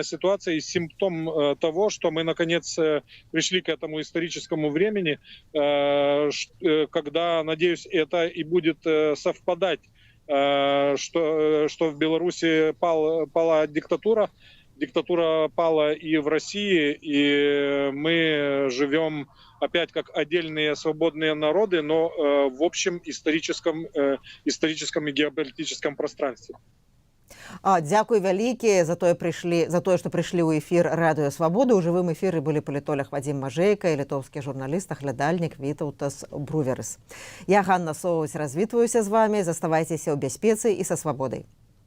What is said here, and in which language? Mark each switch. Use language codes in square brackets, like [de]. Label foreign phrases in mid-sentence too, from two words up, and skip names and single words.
[ru] ситуация и симптом того, что мы наконец пришли к этому историческому времени, когда, надеюсь, это и будет совпадать, что в Беларуси пала диктатура пала и в России, и мы живем опять как отдельные свободные народы, но в общем историческом и геополитическом пространстве. [be] Дзякуй вялікі за тое, што прыйшлі ў эфір Радыё Свабода. У жывым эфіры былі палітолог Вадзім Мажэйка і літоўскі журналіст, аглядальнік Вітаўтас Бруверыс. Я, Ганна Соўваць, развітваюся з вамі. Заставайцеся ў бяспецы і са свабодай.